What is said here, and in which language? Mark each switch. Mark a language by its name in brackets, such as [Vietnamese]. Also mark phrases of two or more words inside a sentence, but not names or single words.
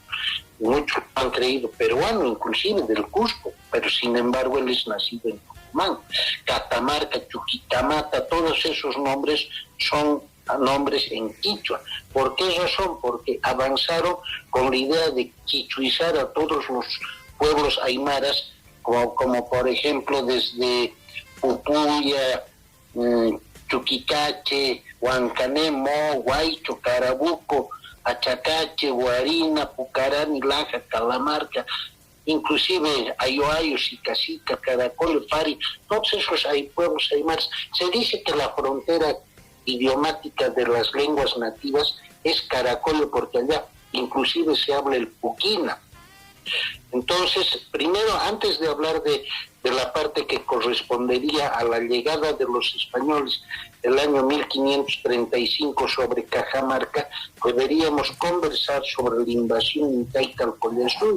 [Spanish] Muchos han creído peruano, inclusive del Cusco, pero sin embargo él es nacido en Tucumán. Catamarca, Chuquicamata, todos esos nombres son nombres en quichua. ¿Por qué razón? Porque avanzaron con la idea de quichuizar a todos los pueblos aymaras, como por ejemplo desde Pupuya, Chuquicache, Huancanemo, Huaycho, Carabuco, Achacache, Guarina, Pucarán, Laja, Calamarca, inclusive Ayoayo, Sicacica, Caracol, Fari, todos esos pueblos aymaras. Se dice que la frontera idiomática de las lenguas nativas es Caracol, porque allá inclusive se habla el puquina. Entonces, primero, antes de hablar de la parte que correspondería a la llegada de los españoles del año 1535 sobre Cajamarca, deberíamos conversar sobre la invasión incaica al Collasuyo.